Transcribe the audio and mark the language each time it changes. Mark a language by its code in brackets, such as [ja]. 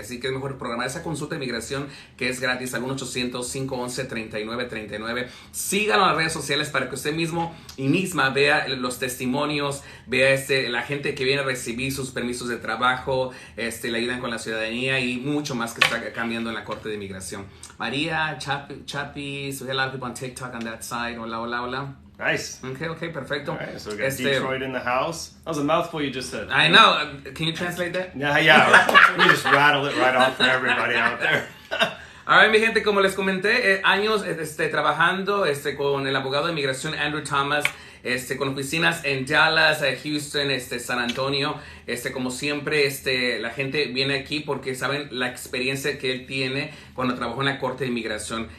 [es] Así que es mejor programar esa consulta de inmigración que es gratis al 1-800-511-3939. Síganlo en las redes sociales para que usted mismo y misma vea los testimonios, vea la gente que viene a recibir sus permisos de trabajo, le ayudan con la ciudadanía y mucho más que está cambiando en la Corte de Inmigración. [en] María, Chapi, so we have a lot of people on TikTok on that side. [es] Hola. [en] Nice. [es] Okay, perfecto. [en] All right, so we got Detroit in the house. That was a mouthful you just said. I know. Can you translate that? Yeah. You just rattled it right off for everybody out there. [es] Ahora, mi gente, como les comenté, años trabajando con el abogado de inmigración Andrew Thomas, con oficinas en Dallas, Houston, San Antonio. Como siempre, la gente viene aquí porque saben la experiencia que él tiene cuando trabajó en la Corte de Inmigración.